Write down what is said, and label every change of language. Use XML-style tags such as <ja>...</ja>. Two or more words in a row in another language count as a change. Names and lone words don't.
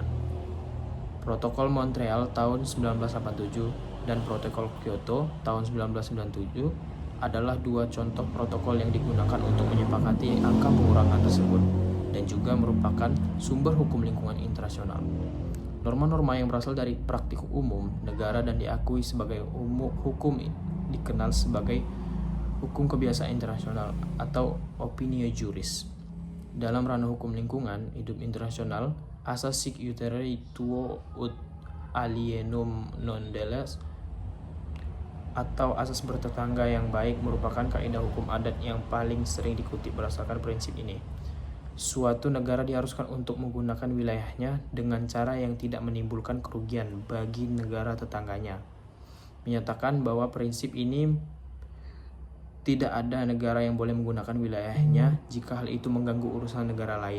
<id>Protokol Montreal tahun 1987 dan Protokol Kyoto tahun 1997 adalah dua contoh protokol yang digunakan untuk menyepakati angka pengurangan tersebut dan juga merupakan sumber hukum lingkungan internasional. Norma-norma yang berasal dari praktik umum negara dan diakui sebagai hukum dikenal sebagai hukum kebiasaan internasional atau</id> <la>opinio juris.</la> <id>Dalam ranah hukum lingkungan hidup internasional, asas</id> <la>sic iutere tuo ut alienum non deles</la> <id>atau asas bertetangga yang baik merupakan kaidah hukum adat yang paling sering dikutip berdasarkan prinsip ini. Suatu negara diharuskan untuk menggunakan wilayahnya dengan cara yang tidak menimbulkan kerugian bagi negara tetangganya. Menyatakan bahwa prinsip ini tidak ada negara yang boleh menggunakan wilayahnya jika hal itu mengganggu urusan negara lain.</id>